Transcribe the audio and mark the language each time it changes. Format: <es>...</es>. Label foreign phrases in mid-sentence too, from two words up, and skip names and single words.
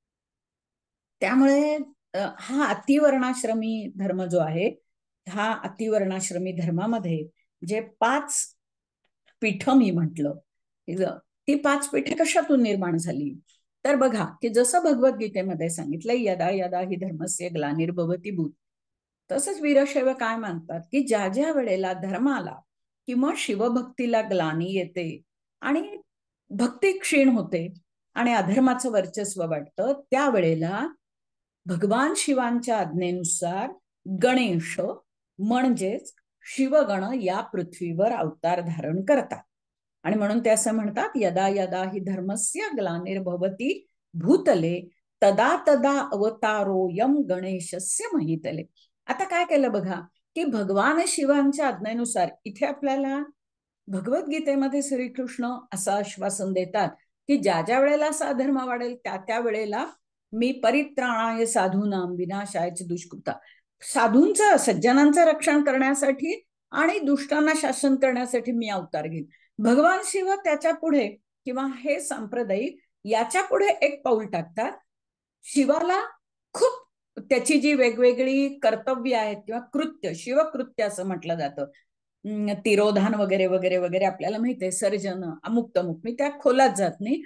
<mr>त्यामुळे हा अतिवर्णाश्रमी धर्म जो आहे, हा अतिवर्णाश्रमी धर्मामध्ये जे 5 पीठ मी म्हटलं, ती 5 पीठे कशातून निर्माण झाली, तर बघा की जसं भगवद्गीतेमध्ये सांगितलं</mr> <sa>यदा यदा ही धर्मस्य ग्लानिर्भवती भूत,</sa> <mr>तसंच वीरशैव काय मानतात की ज्या ज्या वेळेला धर्माला किंवा शिवभक्तीला ग्लानी येते आणि भक्ती क्षीण होते आणि अधर्माचं वर्चस्व वाटतं, त्यावेळेला भगवान शिवांच्या आज्ञेनुसार गणेश म्हणजेच शिवगण या पृथ्वीवर अवतार धारण करतात. आणि म्हणून ते असं म्हणतात</mr> <sa>यदा यदा ही धर्मस्य ग्लानिर्भवती भूतले तदा तदा अवतारो यम गणेशस्य महितले.</sa> <mr>आता काय केलं बघा की भगवान शिवांच्या आज्ञेनुसार इथे आपल्याला भगवद्गीतेमध्ये श्रीकृष्ण असं आश्वासन देतात की ज्या ज्या वेळेला असा अधर्म वाढेल त्या त्या वेळेला मी</mr> <sa>परित्राणाय साधूनाम विनाशाय दुष्कृता,</sa> <mr>साधूंचं सज्जनांचं रक्षण करण्यासाठी आणि दुष्टांना शासन करण्यासाठी मी अवतार घेईन. भगवान शिव त्याच्या पुढे किंवा हे सांप्रदायिक याच्या पुढे एक पाऊल टाकतात. शिवाला खूप त्याची जी वेगवेगळी कर्तव्य आहेत किंवा कृत्य, शिवकृत्य असं म्हटलं जातं, तिरोधान वगैरे वगैरे वगैरे आपल्याला माहिती आहे, सर्जन अमुक तमुक, मी त्या खोलात जात नाही.</mr>